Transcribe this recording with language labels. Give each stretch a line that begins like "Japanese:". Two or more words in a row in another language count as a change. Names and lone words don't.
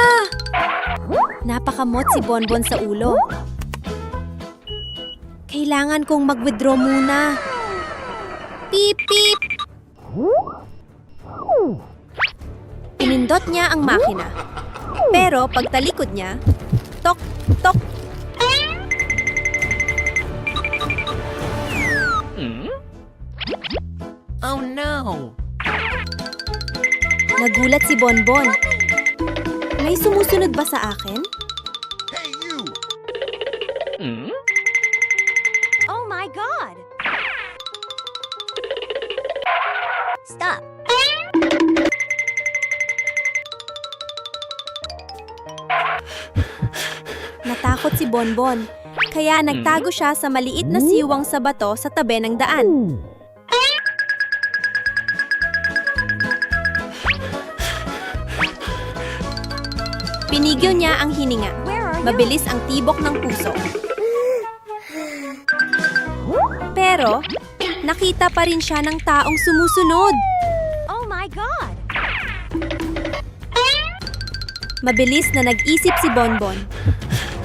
Filipino: Napakamot si Bonbon sa ulo. Kailangan kong mag-withdraw muna. Pip, pip! Pinindot niya ang makina. Pero pagtalikod niya, tok, tok.
English: Oh no!
Filipino: Nagulat si Bonbon. May sumusunod ba sa akin?
English: Hey, you! Oh my God. Stop.
Filipino: Natakot si Bonbon, kaya nagtago siya sa maliit na siwang sa bato sa tabi ng daan. Pinigil niya ang hininga.
English: Where are you?
Filipino: Mabilis ang tibok ng puso. Pero, nakita pa rin siya ng taong sumusunod.
English: Oh my God.
Filipino: Mabilis na nag-isip si Bonbon.